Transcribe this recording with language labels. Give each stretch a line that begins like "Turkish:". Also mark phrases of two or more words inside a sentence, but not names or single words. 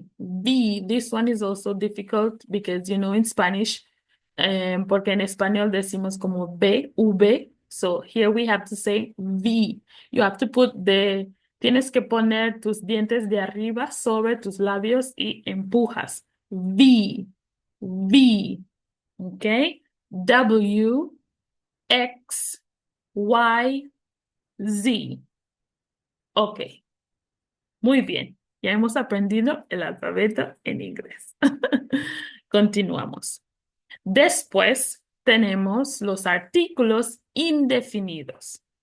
English: V. This one is also difficult because, in Spanish,
Spanish: porque en español decimos como B, V,
English: So here we have to say V. You have to
Spanish: tienes que poner tus dientes de arriba sobre tus labios y empujas.
English: V, V, ¿ok? W, X, Y, Z.
Spanish: Ok, muy bien. Ya hemos aprendido el alfabeto en inglés. Continuamos. Después tenemos los artículos indefinidos.